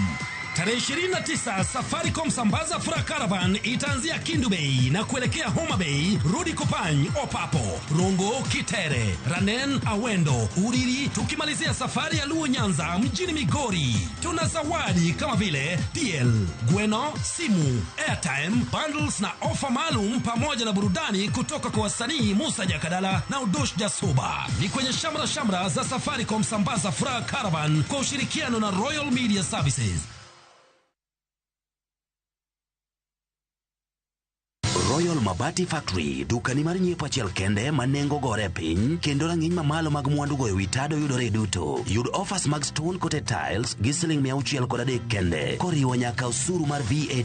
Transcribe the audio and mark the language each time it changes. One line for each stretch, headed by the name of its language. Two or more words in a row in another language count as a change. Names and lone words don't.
Swahili: Tarehe 29 Safaricom Sambaza Furaha Caravan itaanzia Kindu Bay na kuelekea Homa Bay, Rudi Kopany, Opapo, Rongo, Kitere, Ranen, Awendo, Uriri, tukimalizia safari ya Luo Nyanza mjini Migori. Tuna zawadi kama vile DL, Gweno, simu,
English: airtime, bundles
Swahili: na ofa maalum pamoja na burudani kutoka kwa wasanii Musa Jakadala na Udosh Jasuba. Ni kwenye shamra za Safaricom Sambaza Furaha Caravan kwa ushirikiano na Royal Media Services.
Luo (Kenya and Tanzania): Royal Mabati Factory, dukani mar nyiepo achiel kende manengo gore piny, kendo rang'iny mamalo mag mwandu go ewi tado yudore duto. Yud offers mag
English: stone coated tiles
Luo (Kenya and Tanzania): gi siling 603 kende, koriwo nyaka osuru mar VAT.